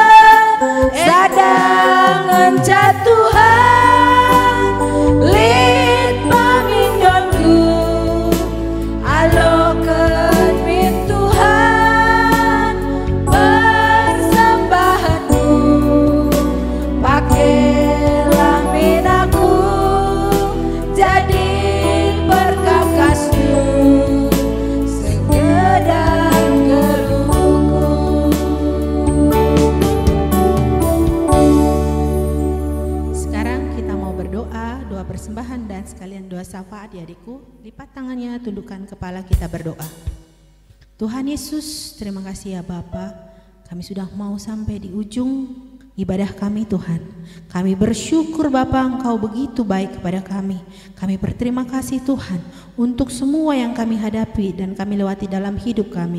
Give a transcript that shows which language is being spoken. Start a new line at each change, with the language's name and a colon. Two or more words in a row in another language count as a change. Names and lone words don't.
Batak Karo: Sadangan jatuhan lit pamindonku, alokan min Tuhan persembahanmu, pakailah min aku jadi perkakasmu, segedar geluhku.
Indonesian: Doa persembahan dan sekalian doa syafaat ya adikku. Lipat tangannya, tundukkan kepala, kita berdoa. Tuhan Yesus, terima kasih ya Bapa. Kami sudah mau sampai di ujung ibadah kami Tuhan. Kami bersyukur Bapa, Engkau begitu baik kepada kami. Kami berterima kasih Tuhan untuk semua yang kami hadapi dan kami lewati dalam hidup kami.